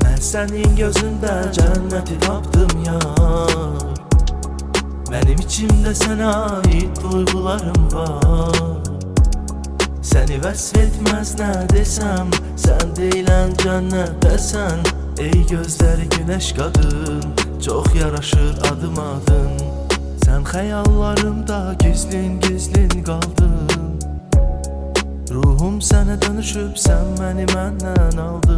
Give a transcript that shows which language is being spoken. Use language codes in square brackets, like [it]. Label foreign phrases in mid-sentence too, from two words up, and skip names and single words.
[tr] senin gözünde cenneti tapdım yar. Benim içimde sana ait duygularım var. [az] Seni vəsfetməz nə desəm, sən deyilən cənnətdəsən. Ey gözləri günəş qadın, çox yaraşır adım adın. Sən xəyallarımda gizlin qaldın. Ruhum sənə dönüşüb, sən məni məndən aldın.